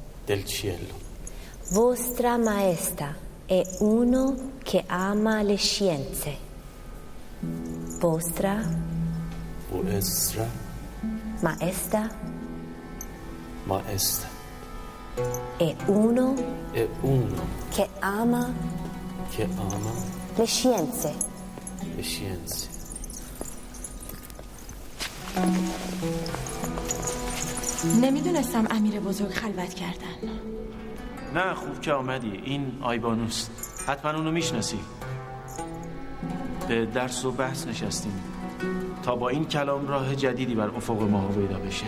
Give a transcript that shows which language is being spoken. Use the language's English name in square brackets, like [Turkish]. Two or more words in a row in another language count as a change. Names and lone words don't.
[Italian] Vostra Maestà è uno che ama le scienze. Vostra Maestà è uno che ama le scienze. [Persian] نمیدونستم امیر بزرگ خلوت کردن. نه خوب که آمدی. این آیبانوست، حتما اونو میشناسی. به درس و بحث نشستیم تا با این کلام راه جدیدی بر افق ما پیدا بشه.